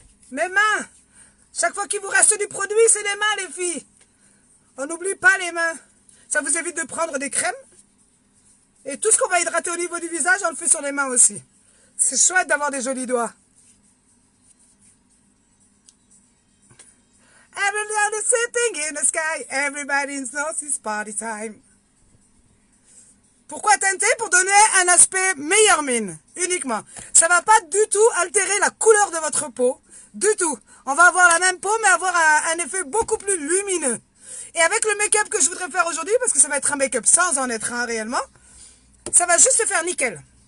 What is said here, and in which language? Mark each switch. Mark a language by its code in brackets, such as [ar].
[fr] Mes mains. Chaque fois qu'il vous reste du produit, c'est les mains, les filles. On n'oublie pas les mains. Ça vous évite de prendre des crèmes. Et tout ce qu'on va hydrater au niveau du visage, on le fait sur les mains aussi. C'est chouette d'avoir des jolis doigts. [en] Everybody sitting in the sky. Everybody knows it's party time. [fr] Pourquoi teinter? Pour donner un aspect meilleure mine, uniquement. Ça va pas du tout altérer la couleur de votre peau. Du tout. On va avoir la même peau, mais avoir un effet beaucoup plus lumineux. Et avec le make-up que je voudrais faire aujourd'hui, parce que ça va être un make-up sans en être un réellement, ça va juste se faire nickel.